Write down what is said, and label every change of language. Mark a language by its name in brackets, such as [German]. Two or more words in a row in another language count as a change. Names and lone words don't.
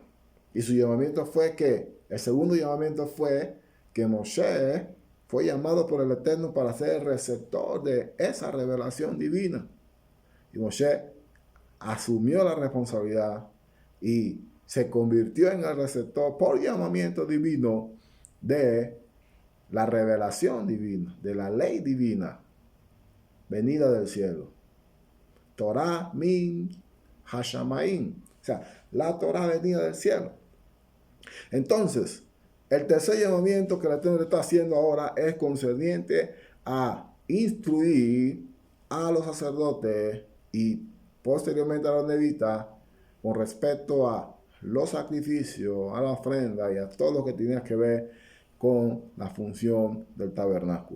[Spanish] Y su llamamiento fue el segundo llamamiento fue que Moshe fue llamado por el Eterno para ser el receptor de esa revelación divina. Y Moshe asumió la responsabilidad y se convirtió en el receptor por llamamiento divino de la revelación divina, de la ley divina venida del cielo. [Hebrew] תורה מן השמים, [Spanish] o sea, la Torah venida del cielo. Entonces, el tercer llamamiento que el Eterno está haciendo ahora es concerniente a instruir a los sacerdotes y posteriormente a los levitas con respecto a los sacrificios, a la ofrenda y a todo lo que tenía que ver con la función del tabernáculo.